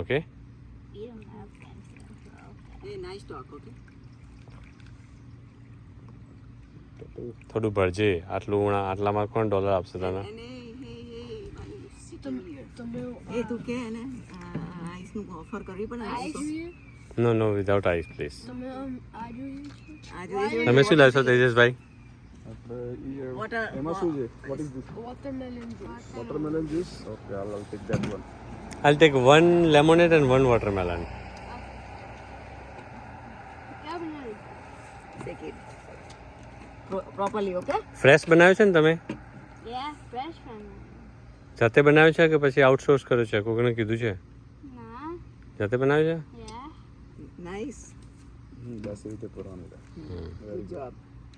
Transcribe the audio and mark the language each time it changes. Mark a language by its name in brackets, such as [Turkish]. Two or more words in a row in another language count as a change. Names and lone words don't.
[Gujarati] ઓકે, થોડું ભરજે. આટલામાં કોણ $1 આપશે તને? [English] no, without ice please. [Gujarati] તમે શું લાવશો તેજસભાઈ? [English] Watermelon juice. Okay, I'll take that one. I'll take 1 lemonade and 1 watermelon. Take it properly, okay? [Gujarati] ફ્રેશ બનાવ્યો છે ને તમે? [English] Yeah, fresh one. [Gujarati] જાતે બનાવ્યો છે કે પછી આઉટસોર્સ કર્યો છે? કોઈને કીધું છે? [English] Nah. [Gujarati] જાતે બનાવ્યો છે? [English] Yeah. Nice. That's it. Put on it. Good job.